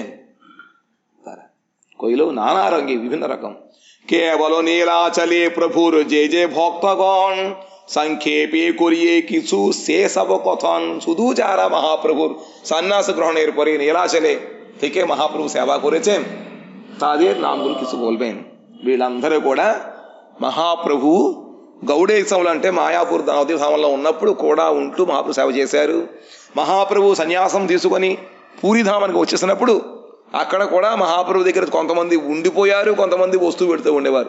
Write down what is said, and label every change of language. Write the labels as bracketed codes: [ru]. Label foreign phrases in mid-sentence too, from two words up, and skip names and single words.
[bn] তারা কইল নানা রঙ্গে, বিভিন্ন রকম। কেবল নীলাচলে প্রভুর যে যে ভক্তগণ, সংক্ষেপে করিয়ে কিছু সে সব কথন। শুধু যারা মহাপ্রভুর সন্ন্যাস গ্রহণের পরে নীলাচলে থেকে মহাপ্রভু সেবা করেছেন তাদের నామములు কিছু বলবেন। [te] వీళ్ళందరూ కూడా మహాప్రభు గౌడేశములు అంటే మాయాపూర్ నవద్వీపంలో ఉన్నప్పుడు కూడా ఉంటూ మహాప్రభు సేవ చేశారు. మహాప్రభు సన్యాసం తీసుకొని పూరిధామానికి వచ్చేసినప్పుడు అక్కడ కూడా మహాప్రభు దగ్గర కొంతమంది ఉండిపోయారు, కొంతమంది వస్తువు పెడుతూ ఉండేవారు.